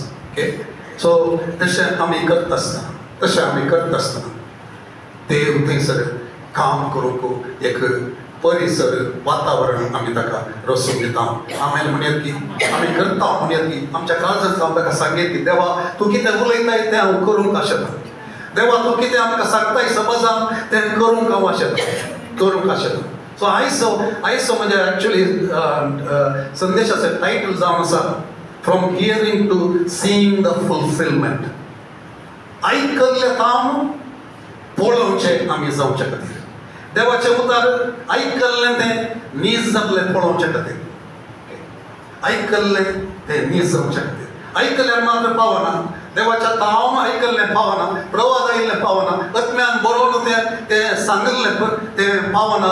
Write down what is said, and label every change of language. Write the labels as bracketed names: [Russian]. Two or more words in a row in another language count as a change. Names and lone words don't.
[Konkani] ओके, सो तशें आमी करता आसतना देव थंयसर काम करूंक एक परिसर वातावरण आमी ताका रचून दिता. आमी म्हणयात की आमी करता म्हणयात की आमच्या काळजांत हांव ताका सांगेत की देवा तूं कितें उलयताय तें हांव करूंक आशेता. देवा तूं कितें आमकां सांगताय समाजान तें करूंक हांव आशेता. [English] So I saw म्हणजे actually [Konkani] संदेशाचं टायटल जावन आसा [English] From hearing to seeing the fulfillment. [Konkani] ऐकल्लें ताम पळोवचें आमी जावचे खातीर. देवाचें उतर ऐकल्लें तें नीज जातलें पळोवचे खातीर. ऐकल्लें तें नीज जावचे खातीर. ऐकल्यार मात्र पावना. देवाच्या ताम ऐकल्लें पावना, प्रवाद आयिल्लें पावना, आत्म्यान बरोवन तें सांगिल्लें तें पावना.